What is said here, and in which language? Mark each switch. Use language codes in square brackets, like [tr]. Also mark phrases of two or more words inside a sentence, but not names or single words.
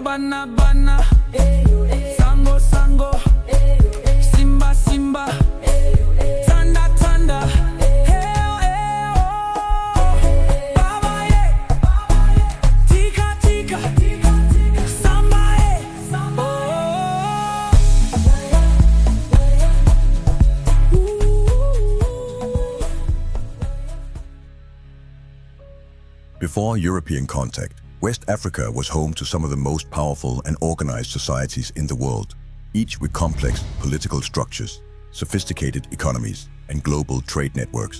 [en] bana bana, sango sango, simba simba, tanda tanda, heo heo, baba ye, tika tika, samba ye, Before European contact, West Africa was home to some of the most powerful and organized societies in the world, each with complex political structures, sophisticated economies, and global trade networks.